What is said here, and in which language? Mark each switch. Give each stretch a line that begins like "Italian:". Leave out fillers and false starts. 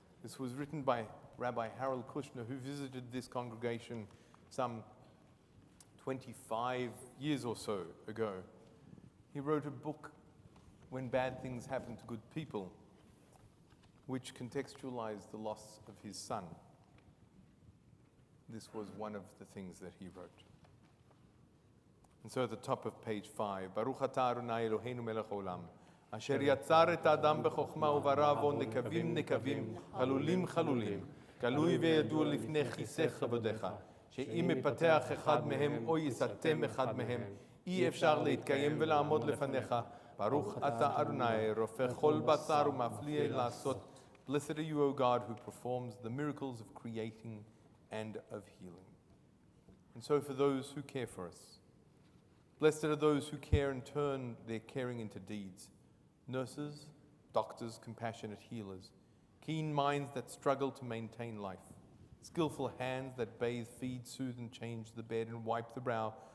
English: This was written by Rabbi Harold Kushner, who visited this congregation some 25 years or so ago. He wrote a book, When Bad Things Happen to Good People, which contextualized the loss of his son. This was one of the things that he wrote. And so at the top of page 5,
Hebrew: Baruch atah Adonai Eloheinu melech haolam, asher yatzar et האדם בחוכמה וברא בו נקבים נקבים, חלולים חלולים, גלוי וידוע לפני כיסא כבודך, שאם מפתח אחד מהם או יסתם אחד מהם, אי אפשר להתקיים ולעמוד לפניך. ברוך אתה אדוני רופא כל בשר ומפליא לעשות.
English: Blessed are you, O God, who performs the miracles of creating and of healing. And so for those who care for us, Blessed are those who care and turn their caring into deeds. Nurses, doctors, compassionate healers, keen minds that struggle to maintain life, skillful hands that bathe, feed, soothe, and change the bed and wipe the brow.